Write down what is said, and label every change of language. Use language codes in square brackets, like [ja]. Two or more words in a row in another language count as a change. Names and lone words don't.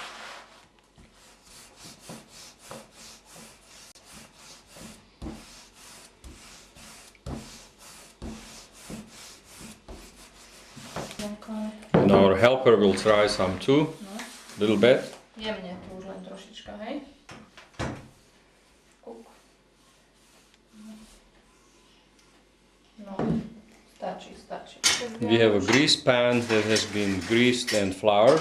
[en] And our helper will try some too, little bit. [sk] Jemne tu už len trošička, hej? Kuk. No, stačí. [en] We have a grease pan that has been greased and floured.